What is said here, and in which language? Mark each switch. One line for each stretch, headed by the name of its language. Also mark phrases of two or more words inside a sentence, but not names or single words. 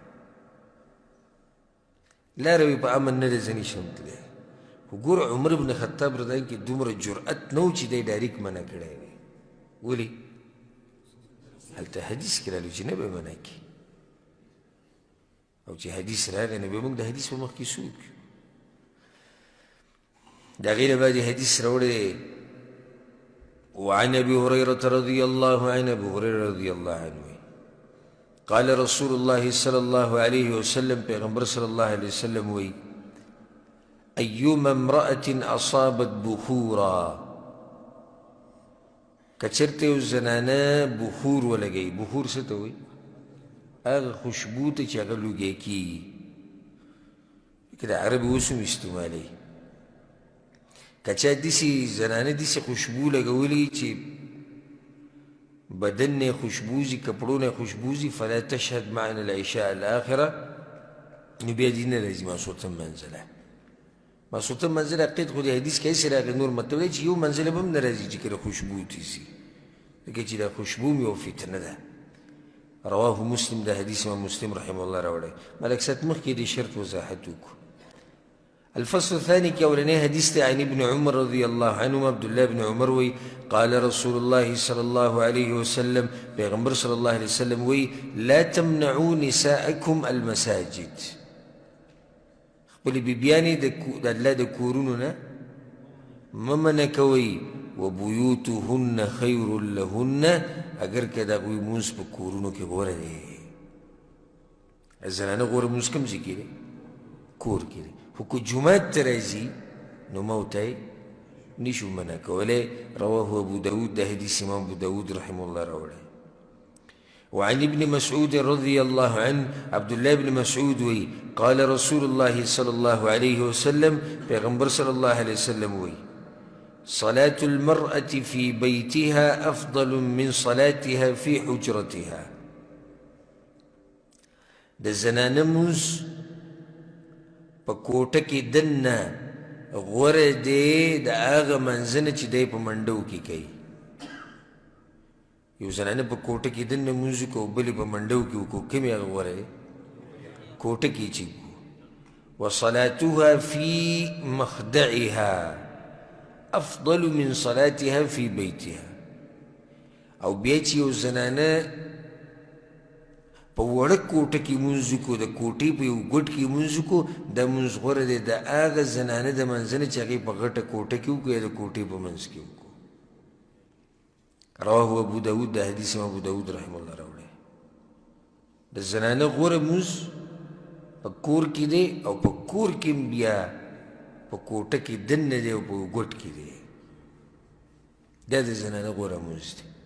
Pashto: لاره وي په امن نه ده زه نشم تللی خو ګوره عمر بن خطاب
Arabic: رضی الله عنه
Pashto: کې دومره جرأت نه و چې دی ډایرکټ منع کړی وي ولې هلته حدیث کې راغلي چې نه به یې منع کړي او چې حدیث راغی نو بیا موږ د حدیث په مخ کې څه وکړو د هغې نه بعد حدیث راوړی
Arabic: وعن ابي هريره رضي الله عنه ابو هريره رضي الله عنه قال رسول الله صلى الله عليه وسلم پیغمبر صلی الله علیه وسلم وی ایوم امرأة اصابت بخورا
Pashto: کچرته یو زنانه بخور ولګوي بخور څه ته وایي هغه خوشبو ته چې هغه لوګی کېږي که د عربي اوس هم استعمالوي که چا داسې زنانه داسې خوشبو لګولي چې بدن نه خوشبوزي کپړو نه خوشبوزي فلا
Arabic: تشهد معنا العشاء الاخره
Pashto: نو بیا دې نه راځي ماسوتن منزله ماسوتن منزله قید خو د حدیث کې هسې راغلی نور مطلب دی چې یو منزله به هم نه راځي چې کله خوشبو تیسي ځکه چې دا خوشبو م یو فتنه ده
Arabic: رواه مسلم
Pashto: دا حدیث امام مسلم رحمه الله راوړی ملک صاحب مخکې دې شرط وضاحت وکړو
Arabic: الفصل الثاني كأولني حديث عن ابن عمر رضي الله عنهما عبد الله بن عمر
Pashto: وي
Arabic: قال رسول الله صلى الله عليه وسلم
Pashto: پیغمبر
Arabic: صلى الله عليه وسلم
Pashto: وي
Arabic: لا تمنعوا نساءكم المساجد
Pashto: خپل بیبیانې د الله د کورونو نه مه منع کوئ
Arabic: وبیوتهن خیر لهن
Pashto: اگر که د هغوی لمونځ په کورونو کې غوره دی زنانه غوره لمونځ کوم ځای کې دی کور کې دی خو که جومات ته راځي نو ما ورته نشو منع کولی
Arabic: رواه ابو داود
Pashto: دا حدیث امام ابو داود رحمه الله راوړی
Arabic: وعن ابن مسعود رضي الله عنه عبد الله بن مسعود وي قال رسول الله صلى الله عليه وسلم پیغمبر صلى الله عليه وسلم وي صلاة المرأة في بيتها أفضل من صلاتها في حجرتها
Pashto: د زنانه لمونځ په کوټه کې دننه غوره دی د هغه منځه نه چې دی په منډو کې کوي یو زنانه په کوټه کې دننه لمونځ وکړو بلې په منډو کې وکړو کومې هغه غوره دی کوټه کې چې
Arabic: وصلاتها في مخدعها افضل من صلاتها في بيتها
Pashto: او بیا چې یو زنانه په وړه کوټه کې لمونځ وکړو د کوټې په یو ګوټ کې لمونځ وکړو دا لمونځ غوره دی د هغه زنانه د منځه نه چې هغې په غټه کوټه کې وکړو یا د کوټې په منځ کې وکړو
Arabic: رواه ابو داود
Pashto: دا حدیث ابو داود
Arabic: رحمه الله
Pashto: راوړی د زنانه غوره لمونځ په کور کې دی او په کور کې هم بیا په کوټه کې دننه دی او په ګوټ کې دی دا د زنانه غوره لمونځ دی